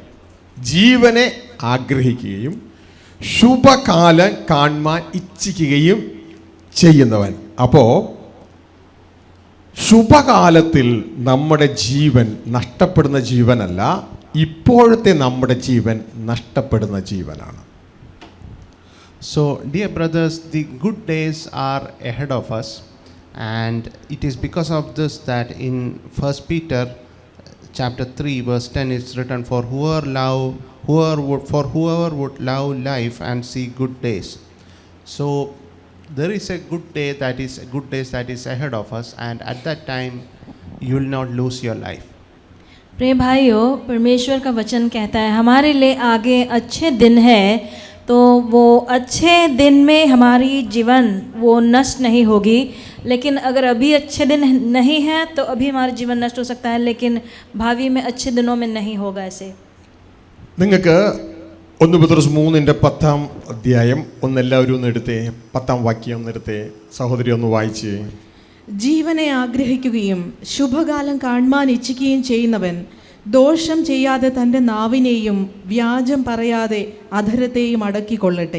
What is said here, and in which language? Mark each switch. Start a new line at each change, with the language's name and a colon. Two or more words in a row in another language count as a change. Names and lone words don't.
Malayalam: ജീവനെ ആഗ്രഹിക്കുകയും ശുഭകാലം കാണുവാൻ ഇച്ഛിക്കുകയും ചെയ്യുന്നവൻ. അപ്പോൾ ശുഭകാലത്തിൽ നമ്മുടെ ജീവൻ നഷ്ടപ്പെടുന്ന ജീവനല്ല, ഇപ്പോഴത്തെ നമ്മുടെ ജീവൻ നഷ്ടപ്പെടുന്ന ജീവനാണ്.
English: So, dear brothers, the good days are ahead of us, and it is because of this that in 1 Peter chapter 3 verse 10 it's written, for whoever would love life and see good days. So there is a good day that is ahead of us, and at that time you will not lose your life.
Hindi: प्रिय भाइयों, परमेश्वर का वचन कहता है हमारे लिए आगे अच्छे दिन है, तो वो अच्छे दिन में हमारी जीवन वो नष्ट नहीं होगी. लेकिन अगर अभी अच्छे दिन नहीं है तो अभी हमारा जीवन नष्ट हो सकता है, लेकिन भावी में अच्छे दिनों में नहीं होगा ऐसे.
Malayalam: നിങ്ങൾക്ക് 1 പത്രോസ് 3:10 ഒന്നെല്ലാവരും ഒന്ന് എടുത്തേ, 10 വാക്യം ഒന്ന് എടുത്തേ, സഹോദരി ഒന്ന് വായിച്ചേ. ജീവനെ ആഗ്രഹിക്കുകയും ശുഭകാലം കാണുവാൻ ഇച്ഛിക്കുകയും ചെയ്യുന്നവൻ ദോഷം ചെയ്യാതെ തൻ്റെ നാവിനെയും വ്യാജം പറയാതെ അധരത്തെയും അടക്കിക്കൊള്ളട്ടെ.